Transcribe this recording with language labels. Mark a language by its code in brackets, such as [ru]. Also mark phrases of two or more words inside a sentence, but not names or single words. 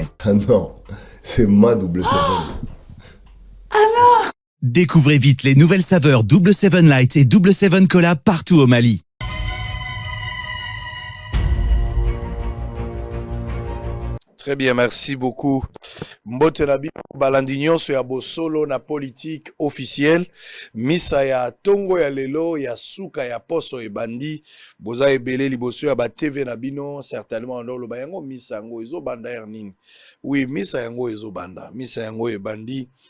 [fr] Ah non, c'est ma double 7. Découvrez vite les nouvelles saveurs Double 7 Light et Double 7 Cola partout au Mali. Très bien, merci beaucoup. [ln] Mbote na bino balandi nyonso ya bosolo na politique officielle. Misa ya tongo ya lelo ya suka ya poso ebandi. Boza ebele liboso ya ba TV na bino certainement ndolo yango misa yango ezo banda ya nini. Oui, misa yango ezo banda. Misa yango ebandi.